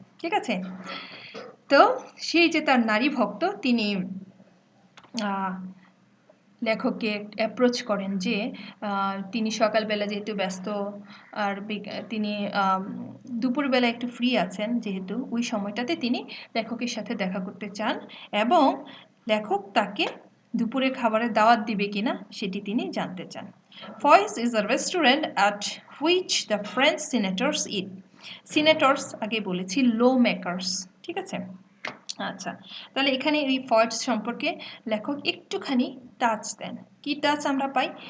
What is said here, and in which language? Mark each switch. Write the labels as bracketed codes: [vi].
[bn] ঠিক আছে, তো সেই যে তার নারী ভক্ত তিনি লেখককে অ্যাপ্রোচ করেন যে তিনি সকালবেলা যেহেতু ব্যস্ত আর তিনি দুপুরবেলা একটু ফ্রি আছেন যেহেতু ওই সময়টাতে তিনি লেখকের সাথে দেখা করতে চান এবং লেখক তাকে দুপুরে খাবারের দাওয়াত দিবে কিনা সেটি তিনি জানতে চান. [en] Foy's is a restaurant at which the French senators eat. [bn] Senators আগে বলেছি ল মেকার্স. ঠিক আছে, আচ্ছা, তাহলে এখানে এই ফয়েটস সম্পর্কে লেখক একটুখানি টাচ দেন. কি টাচ আমরা পাই?